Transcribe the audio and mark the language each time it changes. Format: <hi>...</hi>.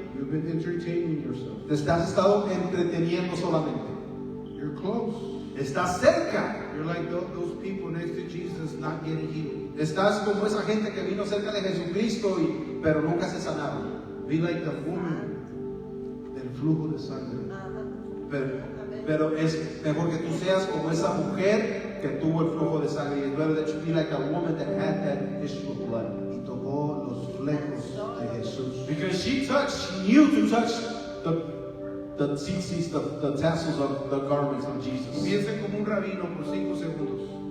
<en>You've been entertaining yourself.</en> <es>Te has estado entreteniendo solamente.</es> <en>You're close.</en> <es>Estás cerca.</es> <en>You're like those people next to Jesus not getting healed.</en> <es>Estás como esa gente que vino cerca de Jesucristo pero nunca se sanaron.</es> <en>Be like the woman</en> <es>del flujo de sangre. Pero es mejor que tú seas como esa mujer que tuvo el flujo de sangre.</es> <en>It's better that you be like a woman that had that issue of blood.</en> <es>Y tocó los flecos de Jesús.</es> <en>Because she knew to touch the tzitzis, the tassels of the garments of Jesus.</en> <es>Piensen como un rabino por 5 segundos.</es>